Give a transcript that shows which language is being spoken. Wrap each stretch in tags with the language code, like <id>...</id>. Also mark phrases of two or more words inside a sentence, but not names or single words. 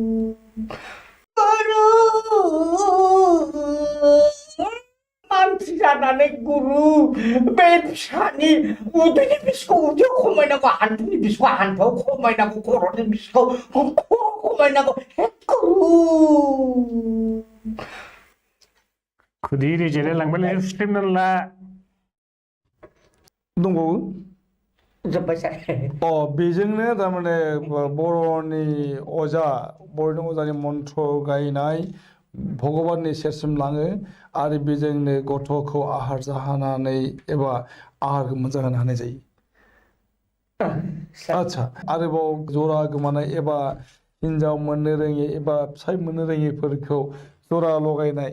<brx>मानसि जानानै जानानै गुरु बे फिसानि उदैनि बिसखौ उदैयाव खमायनांगौ हान्थुनि बिसखौ हान्थुआव खमायनांगौ खर'नि बिसखौ खर' खमायनांगौ हे गुरु खुदिरि जिरायलांबाय सुस्लिमनानै ला दंबावो जोब्बाय सार बेजोंनो थारमाने बर'नि अजा बर'नि अजानि मन्त्र गायनाय भगबाननि सेरसिम लाङो आरो बेजोंनो गथ'खौ आहार जाहोनानै एबा आहारखौ मोनजाहोनो हानाय जायो आच्छा आरोबाव जरा गोमानाय एबा हिन्जाव मोननो रोङि एबा फिसाय मोननो रोङिफोरखौ जरा लगायनाय</brx>